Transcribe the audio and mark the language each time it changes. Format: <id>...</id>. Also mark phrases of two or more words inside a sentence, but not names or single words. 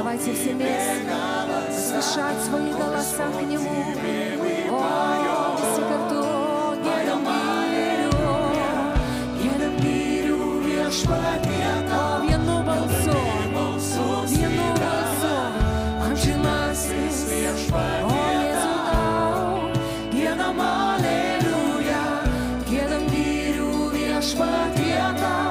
<ru>Давайте все вместе возвышать свои голоса к Нему.</ru> <lt>О, все kartu giedam gyriu viešpatie tau. Vienu balsu, amžinasis viešpatie tau. Giedam aleluja, giedam gyriu viešpatie tau.</lt>